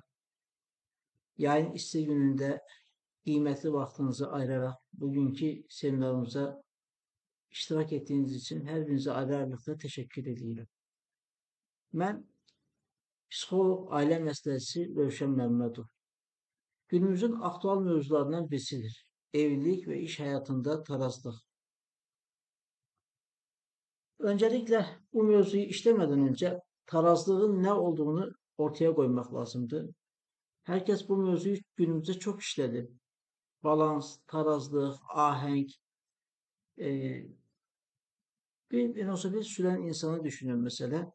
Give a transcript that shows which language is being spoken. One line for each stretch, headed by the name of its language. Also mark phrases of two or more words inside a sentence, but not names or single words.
Azerbaijani: Yayın isti günündə qiymətli vaxtınızı ayıraraq bugünkü seminarımıza iştirak etdiyiniz üçün hər birinizə ayrı-ayrılıqda təşəkkür edirəm. Mən psixoloq, ailə məsləhətçisi Rövşən Məmmədov. Günümüzün aktual mövzularından birisidir. Evlilik və iş həyatında tarazlıq.
Turkish: Öncelikle bu mevzuyu işlemeden önce tarazlığın ne olduğunu ortaya koymak lazımdı. Herkes bu mevzuyu günümüzde çok işledi. Balans, tarazlık, ahenk. Bir velosiped süren insanı düşünün mesela.